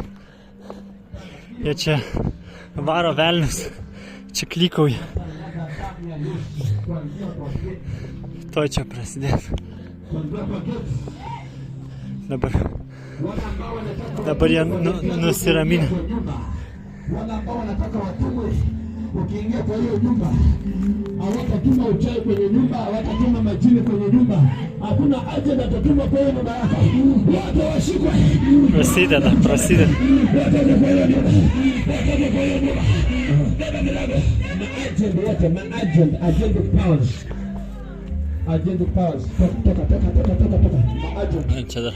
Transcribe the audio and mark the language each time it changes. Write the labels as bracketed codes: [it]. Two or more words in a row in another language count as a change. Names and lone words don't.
[lt] Jie čia varo velnius, čia klykauja. Tuoj čia prasidės. Dabar jie nusiraminę. [sw] Wale ambao wanataka watumwe, ukiingia kwa hiyo nyumba, hawatatuma uchawi kwenye nyumba, hawatatuma majini kwenye nyumba. Hakuna haja na tatuma kwa hiyo nyumba yako. Watu washikwe. [lt] Prasideda. [sw] Watoke kwa hiyo nyumba. Watoke kwa hiyo nyumba. Beba milango. Maagent wote, [en] agent powers. Agent powers. [sw] Toka. Maagent.